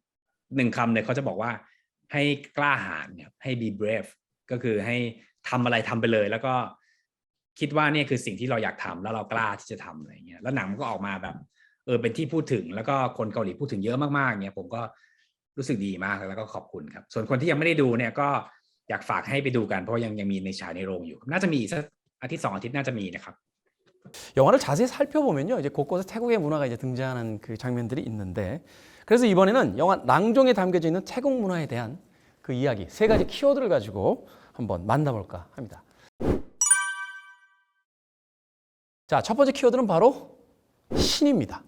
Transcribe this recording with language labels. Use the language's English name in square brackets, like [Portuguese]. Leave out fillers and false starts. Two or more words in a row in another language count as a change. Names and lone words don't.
[Thai] 1 คำเลยเขาจะบอกว่าให้กล้าหาญครับให้ [English] be brave [Thai] ก็คือให้ทำอะไรทำไปเลยแล้วก็คิดว่าเนี่ยคือสิ่งที่เราอยากทำแล้วเรากล้าที่จะทำอะไรอย่างเงี้ยแล้วหนังมันก็ออกมาแบบเป็นที่พูดถึงแล้วก็คนเกาหลีพูดถึงเยอะมากๆเนี่ยผมก็รู้สึกดีมากแล้วก็ขอบคุณครับส่วนคนที่ยังไม่ได้ดูเนี่ยก็อยากฝากให้ไปดูกันเพราะยังมีในฉายในโรงอยู่น่าจะมีสักอาทิตย์2 อาทิตย์น่าจะมีนะครับ [Korean] 영화를 자세히 살펴보면요, 이제 곳곳에 태국의 문화가 이제 등장하는 그 장면들이 있는데, 그래서 이번에는 영화 낭종에 담겨져 있는 태국 문화에 대한 그 이야기 3가지 키워드를 가지고 한번 만나볼까 합니다. 자, 첫 번째 키워드는 바로 신입니다.